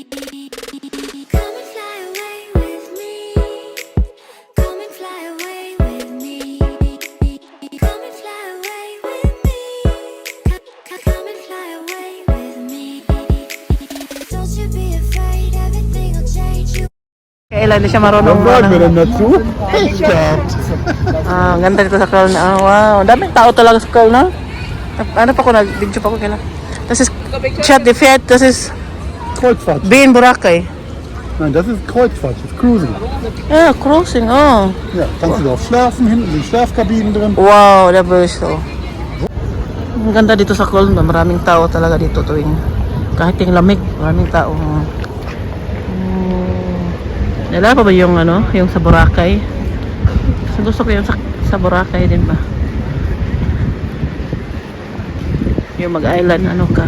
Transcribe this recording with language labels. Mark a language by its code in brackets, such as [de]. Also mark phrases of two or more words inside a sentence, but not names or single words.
[en] Come and fly away with me. Come and fly away with me. Come and fly away with me. Come and fly away with me. Don't you be afraid, everything will change. You [tl] Kailan na siya marunong [de] Sagen wir denn dazu? Pech gehabt. [tl] Ah, ang ganda dito sa Köln. [en] Ah, wow. [tl] Daming tao talaga sa Köln, no? Ano pa ko, nag-video pa ko kailan. [de] Das ist Chat de Fête, das ist Kreuzfahrt. Bin Boracay. Nein, das ist Kreuzfahrt, das ist Cruising. [en] Ah, cruising, oh. [de] Ja, kannst du auch schlafen, hinten sind Schlafkabinen drin. [en] Wow, never so. [tl] Ang ganda dito sa Köln, maraming tao talaga dito tuwing kahit yung lamig, maraming tao. Nala pa ba yung ano, yung sa Boracay? Gusto ko yung sa Boracay din ba? Yung mag-island, ano ka?